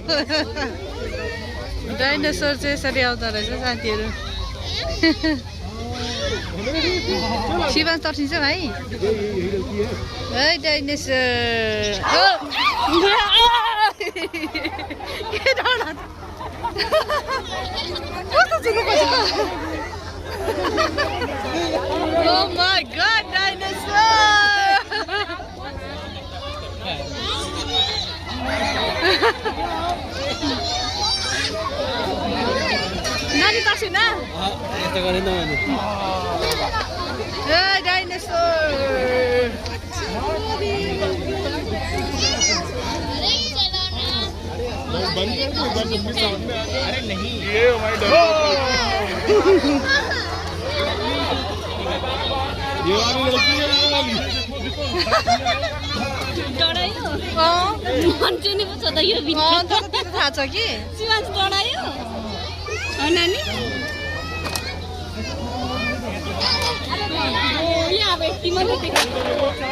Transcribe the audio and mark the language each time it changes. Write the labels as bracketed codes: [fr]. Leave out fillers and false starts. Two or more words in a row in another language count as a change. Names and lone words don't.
[ne] डाइनोसर चाहिँ यसरी आउँदो रहेछ साथीहरू शिवान तर्सिन्छ भाइ है डाइनोसर के डर कस्तो चुलो [en] Oh my god, dinosaur! [ne] नानी ताक्सी न? यस्तो गरेन भने [en] Hey, dinosaur! [hi] अरे नहीं ये हमारी ये वाली लड़की है ये वाली [ne] डरायो मान्छे नि पो छ त यो त थाहा छ कि शिवाज डरायो हो नानी यहाँ अब यति मात्रै देखेको